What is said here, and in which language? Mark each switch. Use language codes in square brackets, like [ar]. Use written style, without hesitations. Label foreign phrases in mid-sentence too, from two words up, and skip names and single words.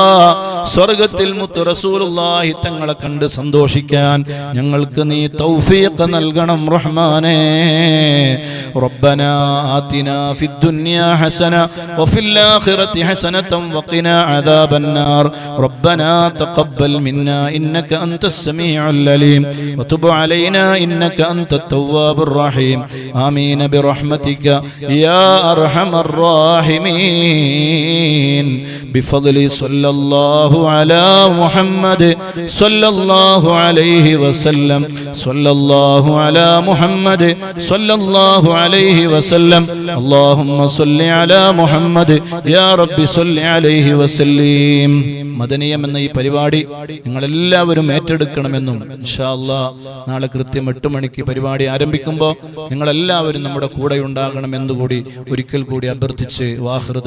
[ml] സ്വർഗത്തിൽ മുത്ത് റസൂലുള്ളാഹി തങ്ങളെ കണ്ട് സന്തോഷിക്കാൻ ഞങ്ങൾക്ക് നീ തൗഫീഖ് നൽകണം റഹ്മാനേ. [ar] ربنا آتنا في الدنيا حسنة وفي الآخرة حسنة وقنا عذاب النار. ربنا تقبل منا إنك أنت السميع العليم وتب علينا إنك أنت التواب الرحيم آمين برحمتك يا أرحم الراحمين بفضل صلى الله على محمد صلى الله عليه وسلم صلى الله على محمد صلى الله عليه وسلم اللهم صل على محمد يا رب صل عليه وسلم. [ml] മദനിയം എന്ന ഈ പരിപാടി നിങ്ങളെല്ലാവരും ഏറ്റെടുക്കണമെന്നും [ar] إن شاء الله [ml] നാളെ കൃത്യം 8 മണിക്ക് പരിപാടി ആരംഭിക്കുമ്പോൾ നിങ്ങളെല്ലാവരും നമ്മുടെ കൂടെ ഉണ്ടാകണമെന്നുകൂടി ഒരിക്കൽ കൂടി അഭ്യർത്ഥിച്ച് വാഹിർ